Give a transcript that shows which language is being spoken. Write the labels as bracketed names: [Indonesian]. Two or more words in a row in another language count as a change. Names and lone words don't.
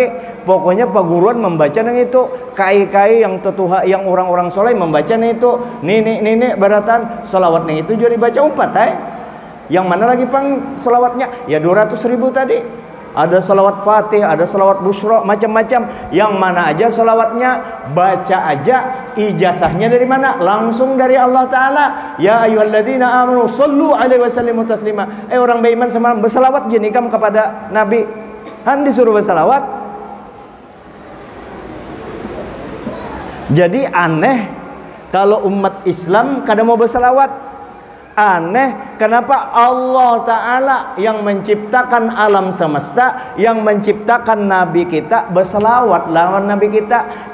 [Banjar] Pokoknya peguruan membaca nang itu, kai-kai yang tetuha yang orang-orang soleh membaca nang itu, nenek berataan salawat nang itu juga dibaca umpat Yang mana lagi pang salawatnya? Ya 200.000 tadi. Ada salawat Fatih, ada salawat Busra, macam-macam. Yang mana aja salawatnya, baca aja. Ijazahnya dari mana? Langsung dari Allah Ta'ala. [Arabic] يا أيها الذين آمنوا صلوا عليه وسلموا تسليما. [Banjar] Orang beriman sama bersalawat jenikam kepada Nabi. Han disuruh bersalawat. Jadi aneh kalau umat Islam kada mau bersalawat. Aneh, kenapa Allah Ta'ala yang menciptakan alam semesta, yang menciptakan Nabi kita berselawat lawan Nabi kita.